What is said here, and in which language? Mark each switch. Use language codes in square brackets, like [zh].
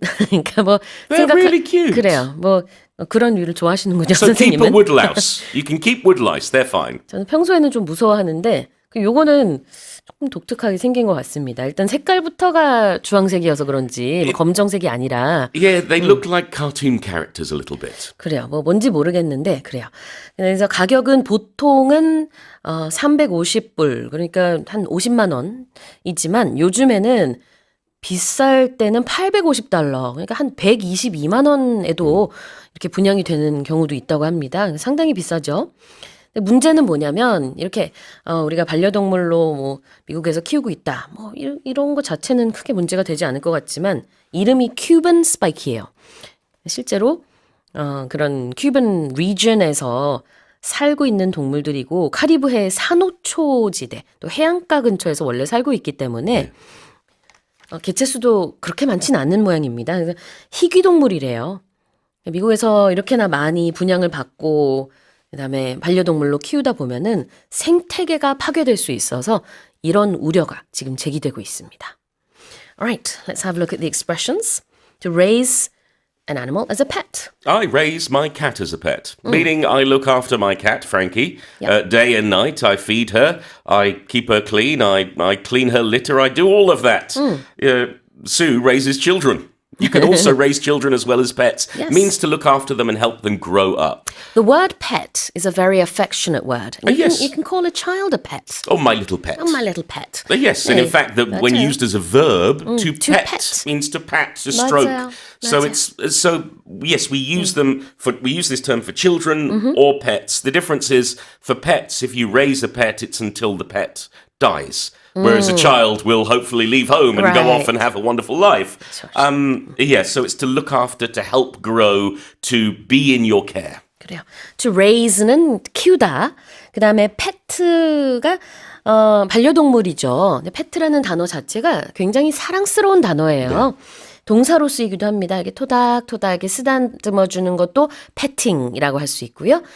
[ko] 그러니까 뭐 [en] They're really cute. [ko] 그래요. 뭐 그런 류를 좋아하시는군요, [en] So keep a [ko] 선생님은. [en] woodlouse. You can keep woodlice. They're fine. [ko] 저는 평소에는 좀 무서워하는데 요거는 조금 독특하게 생긴 것 같습니다. 일단 색깔부터가 주황색이어서 그런지 뭐 검정색이 아니라 [en] Yeah, they look like cartoon characters a little bit. [ko] 그래요. 뭐 뭔지 모르겠는데 그래요. 그래서 가격은 보통은 350불 그러니까 한 50만 원이지만 요즘에는 비쌀 때는 $850 그러니까 한 122만 원에도 이렇게 분양이 되는 경우도 있다고 합니다. 상당히 비싸죠. 근데 문제는 뭐냐면 이렇게 우리가 반려동물로 뭐 미국에서 키우고 있다. 뭐 이런 거 자체는 크게 문제가 되지 않을 것 같지만 이름이 Cuban Spike예요. 실제로 그런 Cuban region에서 살고 있는 동물들이고 카리브해 산호초지대 또 해안가 근처에서 원래 살고 있기 때문에 개체수도 그렇게 많지는 않는 모양입니다. 그래서 희귀동물이래요. 미국에서 이렇게나 많이 분양을 받고 그다음에 반려동물로 키우다 보면은 생태계가 파괴될 수 있어서 이런 우려가 지금 제기되고 있습니다. [en] Alright, let's have a look at the expressions. To raise an animal as a pet. I raise my cat as a pet, meaning I look after my cat, Frankie, day and night. I feed her, I keep her clean, I clean her litter, I do all of that. Sue raises children. You can also raise children as well as pets. Yes. Means to look after them and help them grow up. The word pet is a very affectionate word. Yes. You can call a child a pet. Oh, my little pet. Oh, my little pet. Yes, and in fact, when [ko] 맞아요. [en] used as a verb, to to pet, pet. means to pat, to stroke. [ko] 맞아요. [en] So [ko] 맞아요. [en] yes, we use we use this term for children or pets. The difference is for pets, if you raise a pet, it's until the pet dies. Whereas a child will hopefully leave home and go off Right. and have a wonderful life. So it's to look after, to help grow, to be in your care. [ko] 그래요. To raise는 키우다. 그 다음에 pet가 반려동물이죠. 근데 pet라는 단어 자체가 굉장히 사랑스러운 단어예요. 동사로 쓰이기도 합니다. 이렇게 토닥토닥 이렇게 쓰다듬어 주는 것도 petting이라고 할 수 있고요.